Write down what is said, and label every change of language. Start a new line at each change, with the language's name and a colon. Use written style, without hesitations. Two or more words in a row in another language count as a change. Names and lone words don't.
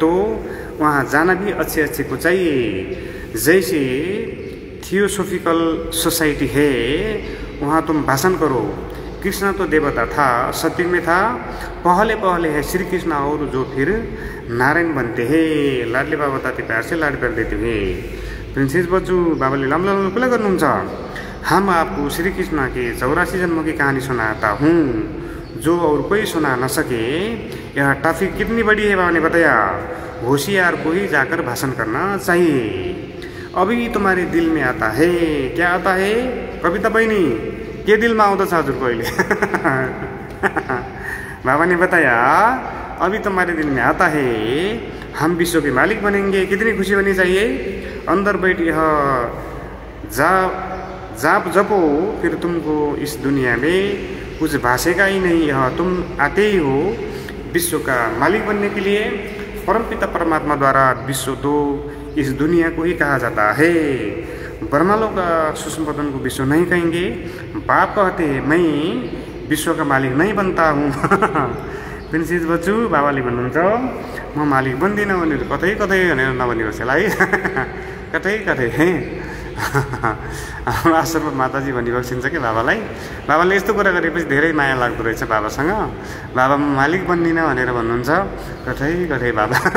Hindi: तो वहाँ जाना भी अच्छे अच्छे को चाहिए। जैसे थियोसोफिकल सोसाइटी है, वहाँ तुम भाषण करो, कृष्ण तो देवता था, सत्युग में था, पहले पहले है श्री कृष्ण और जो फिर नारायण बनते हैं। लाडले बाबा बताते प्यार से लाड कर देते हैं।
Nepali: प्रिंसेस बच्चू बाबाले लामो कुरा गर्नुहुन्छ।
Hindi: हम आपको श्री कृष्ण के 84 जन्मों की कहानी सुनाता हूँ, जो और कोई सुना न सके। यह टॉपिक कितनी बड़ी है बाबा ने बताया, होशियार को ही जाकर भाषण करना चाहिए। अभी तुम्हारे दिल में आता है, क्या आता है कविता बहनी, के दिल में
Nepali: आउँदछ हजुरको अहिले?
Hindi: बाबा ने बताया अभी तुम्हारे दिल में आता है, हम विश्व के मालिक बनेंगे। कितनी खुशी होनी चाहिए। अंदर बैठ यह जाप जपो, फिर तुमको इस दुनिया में कुछ भाषेगा ही नहीं, यह तुम आते ही हो विश्व का मालिक बनने के लिए। परमपिता परमात्मा द्वारा विश्व तो इस दुनिया को ही कहा जाता है। ब्रह्मलोक का सूक्ष्म पतन को विश्व नहीं कहेंगे। बाप कहते मैं विश्व का मालिक नहीं बनता हूँ।
Nepali: प्रिन्सेस बच्चु बाबाले भन्नुहुन्छ म मालिक बन्दिनँ भनेर कतै कतै भनेर नभनिनुहोस् होला है। कतै कतै हाम्रो आश्रममा माताजी भनी बक्सिन्छ कि बाबालाई। बाबाले यस्तो कुरा गरेपछि धेरै माया लाग्दो रहेछ बाबासँग। बाबा म मालिक बन्दिनँ भनेर भन्नुहुन्छ कतै कतै बाबा।